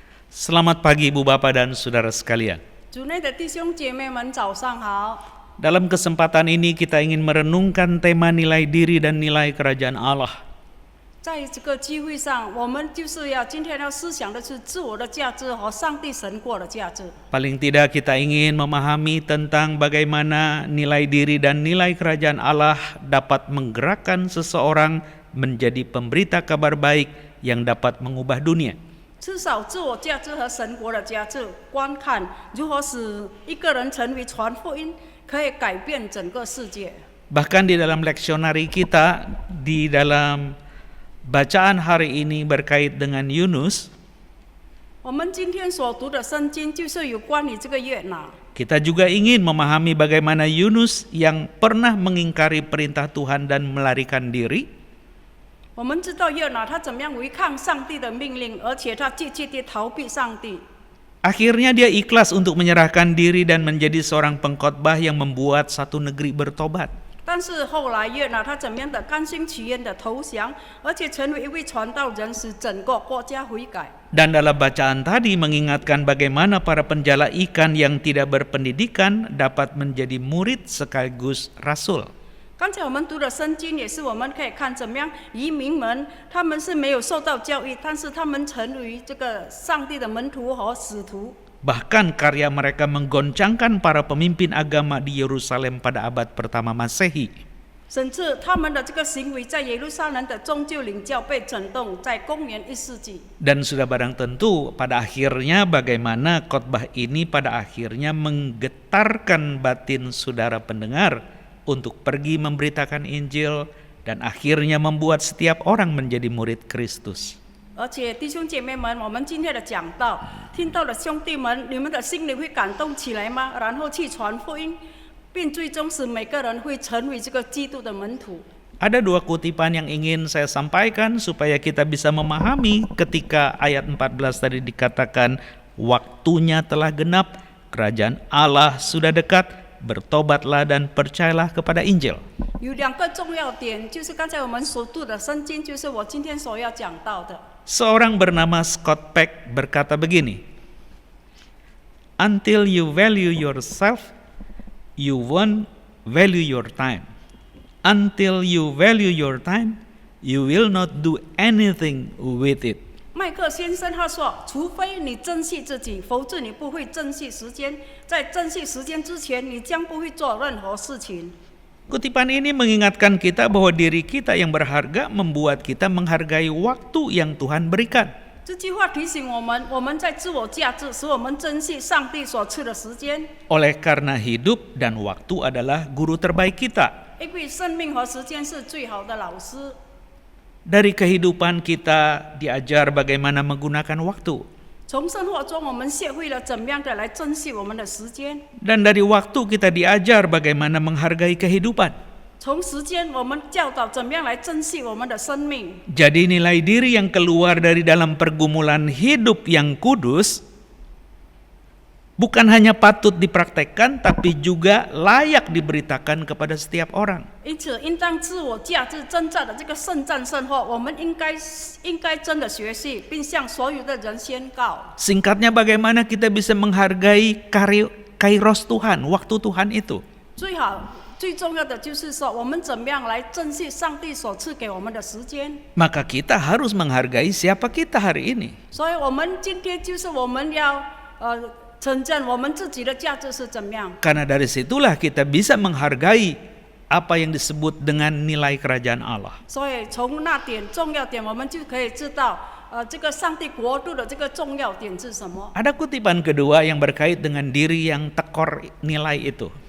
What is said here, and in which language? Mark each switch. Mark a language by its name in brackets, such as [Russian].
[Indonesian] Selamat pagi Ibu Bapak dan Saudara sekalian. [Chinese] 主内的弟兄姐妹们，早上好。 [Indonesian] Dalam kesempatan ini kita ingin merenungkan tema nilai diri dan nilai kerajaan Allah. [Chinese] 在这个机会上，我们就是要今天要思想的是自我的价值和上帝神国的价值。 [Indonesian] Paling tidak kita ingin memahami tentang bagaimana nilai diri dan nilai kerajaan Allah dapat menggerakkan seseorang menjadi pemberita kabar baik yang dapat mengubah dunia. [Chinese] 至少自我价值和神国的价值观看如何使一个人成为传福音，可以改变整个世界。 [Indonesian] Bahkan di dalam leksionari kita, di dalam bacaan hari ini berkait dengan Yunus, [Chinese] 我们今天所读的圣经就是有关于这个约拿。 [Indonesian] kita juga ingin memahami bagaimana Yunus yang pernah mengingkari perintah Tuhan dan melarikan diri, [Chinese] 我们知道约拿他怎么样违抗上帝的命令，而且他积极地逃避上帝。 [Indonesian] akhirnya dia ikhlas untuk menyerahkan diri dan menjadi seorang pengkhotbah yang membuat satu negeri bertobat. [Chinese] 但是后来约拿他怎么样的甘心情愿的投降，而且成为一位传道人，使整个国家悔改。 [Indonesian] Dan dalam bacaan tadi mengingatkan bagaimana para penjala ikan yang tidak berpendidikan dapat menjadi murid sekaligus rasul. [Chinese] 刚才我们读的圣经也是我们可以看怎么样移民们，他们是没有受到教育，但是他们成为这个上帝的门徒和使徒。 [Indonesian] Bahkan karya mereka menggoncangkan para pemimpin agama di Yerusalem pada abad pertama Masehi. [Chinese] 甚至他们的这个行为在耶路撒冷的宗教领教被震动，在公元1世纪。 [Indonesian] Dan sudah barang tentu pada akhirnya bagaimana khotbah ini pada akhirnya menggetarkan batin saudara pendengar untuk pergi memberitakan Injil dan akhirnya membuat setiap orang menjadi murid Kristus. [Chinese] 而且弟兄姐妹们，我们今天的讲道，听到的兄弟们，你们的心里会感动起来吗？然后去传福音，并最终使每个人会成为这个基督的门徒。 [Indonesian] Ada dua kutipan yang ingin saya sampaikan supaya kita bisa memahami ketika ayat 14 tadi dikatakan waktunya telah genap, kerajaan Allah sudah dekat, bertobatlah dan percayalah kepada Injil. [Chinese] 有两个重要点，就是刚才我们所读的圣经，就是我今天所要讲到的。 [Indonesian] Seorang bernama Scott Peck berkata begini, [English] "Until you value yourself, you won't value your time. Until you value your time, you will not do anything with it." [Chinese] 麦克先生他说：“除非你珍惜自己，否则你不会珍惜时间。在珍惜时间之前，你将不会做任何事情。” [Indonesian] Kutipan ini mengingatkan kita bahwa diri kita yang berharga membuat kita menghargai waktu yang Tuhan berikan. [Chinese] 这句话提醒我们，我们在自我价值，使我们珍惜上帝所赐的时间。 [Indonesian] Oleh karena hidup dan waktu adalah guru terbaik kita. [Chinese] 因为生命和时间是最好的老师。 [Indonesian] Dari kehidupan kita diajar bagaimana menggunakan waktu. [Chinese] 从生活中，我们学会了怎么样的来珍惜我们的时间。 [Indonesian] Dan dari waktu kita diajar bagaimana menghargai kehidupan. [Chinese] 从时间，我们教导怎么样来珍惜我们的生命。 [Indonesian] Jadi nilai diri yang keluar dari dalam pergumulan hidup yang kudus bukan hanya patut dipraktekkan, tapi juga layak diberitakan kepada setiap orang. [Chinese] 因此，应当自我价值征战的这个圣战生活，我们应该真的学习，并向所有的人宣告。 [Indonesian] Singkatnya bagaimana kita bisa menghargai kairos Tuhan, waktu Tuhan itu. [Chinese] 最重要的就是说，我们怎么样来珍惜上帝所赐给我们的时间。 [Indonesian] Maka kita harus menghargai siapa kita hari ini. [Chinese] 所以，我们今天就是我们要承认我们自己的价值是怎么样。 [Indonesian] Karena dari situlah kita bisa menghargai apa yang disebut dengan nilai kerajaan Allah. [Chinese] 所以从那点重要点，我们就可以知道，这个上帝国度的这个重要点是什么。 [Indonesian] Ada kutipan kedua yang berkait dengan diri yang tekor nilai itu.